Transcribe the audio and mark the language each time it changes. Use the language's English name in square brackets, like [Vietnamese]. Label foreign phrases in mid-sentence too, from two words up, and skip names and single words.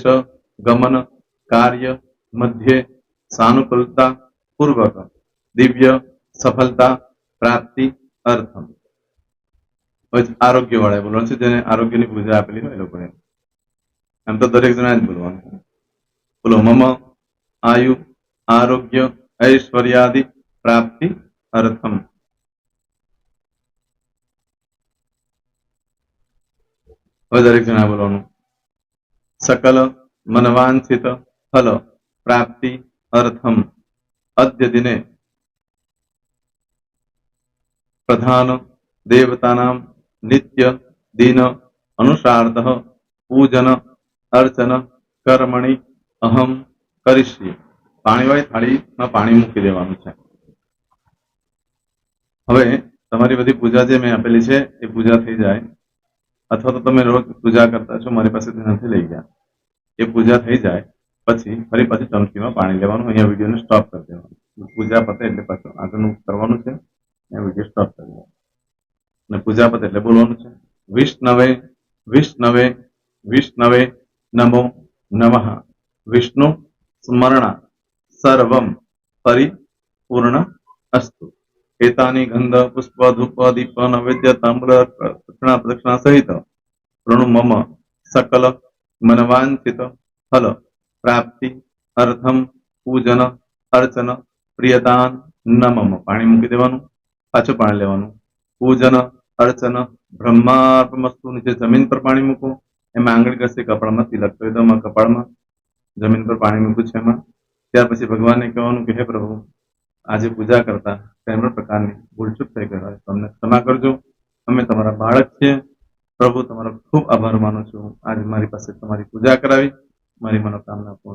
[Sanskrit] ગમન કાર્ય મધ્યે સાનુકૂળતા પૂર્વક દિવ્ય સફળતા પ્રાપ્તિ અર્થમ [Gujarati] આરોગ્ય વાળા બોલવાનું છે જેને આરોગ્યની પૂજા આપેલી હોય એ લોકોએ એમ તો દરેક જણા જ બોલવાનું છે બોલો [Sanskrit] મમ આયુ આરોગ્ય ऐश्वर्यादि प्राप्ति अर्थम [Gujarati] હવે દરેક જણા બોલવાનું [Sanskrit] सकल मनवांछित फल प्राप्ति अर्थम अद्य दिने प्रधान देवतानां नित्य दिन अनुसारतः पूजन अर्चन कर्मणि अहम करिष्ये [Gujarati] पाणीवाળી થાળીમાં પાણી મૂકી દેવાનું છે હવે તમારી બધી પૂજા જે મેં આપેલી છે એ પૂજા થઈ જાય અથવા તો તમે રોજ પૂજા કરતા છો મારી પાસેથી નથી લઈ ગયા એ પૂજા થઈ જાય પછી ફરી પાછી ચમચીમાં પાણી લેવાનું અહીંયા વિડીયોને સ્ટોપ કરી દેવાનું પૂજા પતે એટલે પાછું આગળનું કરવાનું છે એ વિડીયો સ્ટોપ કરી દેવાનો અને પૂજા પતે એટલે બોલવાનું છે [Sanskrit] વિષ્ણવે વિષ્ણવે વિષ્ણવે નમો નમઃ વિષ્ણુ સ્મરણા सर्वं परिपूर्ण अस्तु एतानि गंध पुष्प धूप दीप नैवेद्य ताम्र दक्षिणा प्रदक्षिणा सहित प्रणु मम सकल मनवांछित फल प्राप्ति अर्थम पूजन अर्चन प्रियदान न मम [Gujarati] પાણી મૂકી દેવાનું પાછું પાણી લેવાનું [Sanskrit] पूजन अर्चन ब्रह्मार्पणमस्तु [Gujarati] નીચે જમીન પર પાણી મૂકો એમાં આંગળી ઘસી કપાળમાં તિલક કરી દો કપાળમાં જમીન પર પાણી મૂક્યું છે એમાં ત્યાર પછી ભગવાનને કહેવાનું કે હે પ્રભુ આજે પૂજા કરતા કઈ પણ પ્રકારની ભૂલચૂક થઈ ગઈ હોય તો અમને ક્ષમા કરજો અમે તમારા બાળક છીએ પ્રભુ તમારો ખૂબ આભાર માનું છું આજે મારી પાસે તમારી પૂજા કરાવી મારી મનોકામના પૂર્ણ